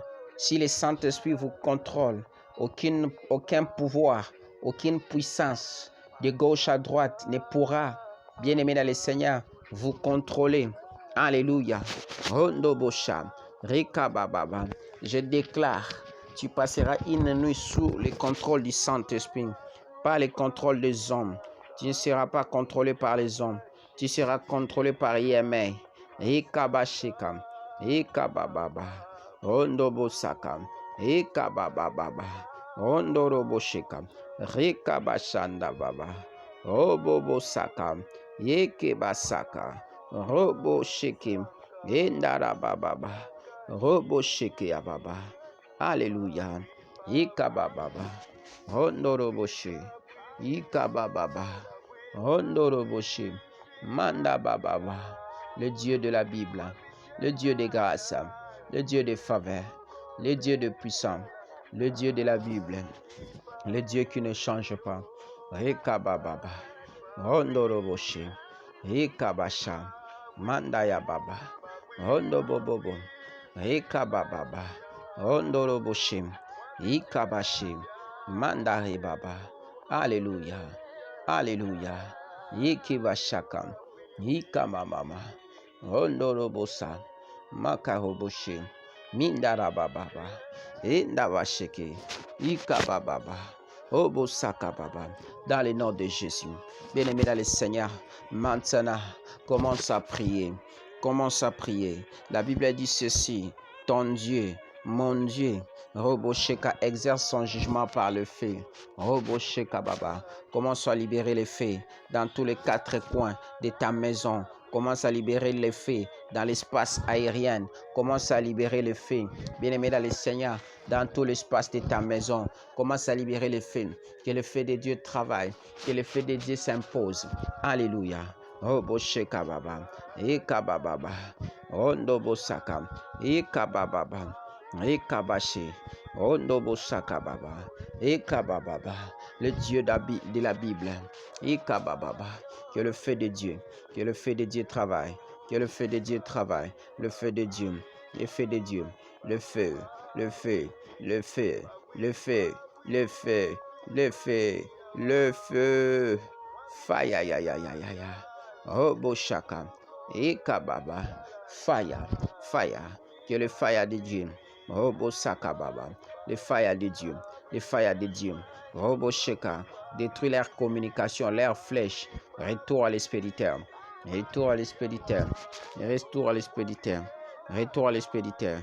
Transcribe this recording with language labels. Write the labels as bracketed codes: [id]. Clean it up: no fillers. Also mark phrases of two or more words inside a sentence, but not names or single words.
[fr] Si le Saint-Esprit vous contrôle, aucun pouvoir, aucune puissance de gauche à droite ne pourra, bien-aimé dans le Seigneur, vous contrôler. Alléluia. Je déclare, tu passeras une nuit sous le contrôle du Saint-Esprit. pas les contrôles des hommes. Tu ne seras pas contrôlé par les hommes. Tu seras contrôlé par IMA. Ikabashikam. Ikabababa. Ondobosakam. Ikabababa. Ondoroboshikam. Rikabashanda baba. Obobosakam. Yekebasaka. Roboshikim. Indarababa. Roboshikiababa. Alléluia. Ikabababa. Ondoroboshi. Ikabababa. Ondoroboshi. Mandabababa. Le Dieu de la Bible, le Dieu de grâce, le Dieu de faveur, le Dieu de puissance, le Dieu de la Bible, le Dieu qui ne change pas. Ikabababa. Ondoroboshi. Ikabasha. Mandayababa. Ondobobobo. Ikabababa. Ondoroboshim. Ikabashim. Mandaribaba. Alléluia. Alléluia. Ikibashakam. Ikamamama. Ondorobosa. Makaroboshi. Mindarababa. Indavasheke. Ikabababa. Obosakababa. Dans le nom de Jésus. Bien-aimé dans le Seigneur, maintenant, commence à prier. Commence à prier. La Bible dit ceci. Ton Dieu, mon Dieu, Robosheka exerce son jugement par le feu. Robosheka Baba. Commence à libérer les feux dans tous les quatre coins de ta maison. Commence à libérer les feux dans l'espace aérien. Commence à libérer les feux. Bien-aimé dans le Seigneur, dans tout l'espace de ta maison. Commence à libérer les feux. Que le feu de Dieu travaille. Que le feu de Dieu s'impose. Alléluia. Robosheka Baba. Ekababa. Ondobosaka. Ekababa. Ekabashi. Ondobosaka Baba. Ekababa. Le Dieu de la Bible. Ekababa. Que le feu de Dieu. Que le feu de Dieu travaille. Que le feu de Dieu travaille. Le feu de Dieu. Le feu de Dieu. Le feu. Le feu. Le feu. Le feu. Le feu. Le feu. Le feu. Fire. Ya ya ya ya ya. Roboshaka. Ekababa. [en] Fire. Fire. [fr] Que le fire de Dieu. Robosaka Baba. Le fire de Dieu. Le fire de Dieu. Robosheka. Détruit leur communication, leurs flèches. Retour à l'expéditeur. Retour à l'expéditeur. Retour à l'expéditeur. Retour à l'expéditeur.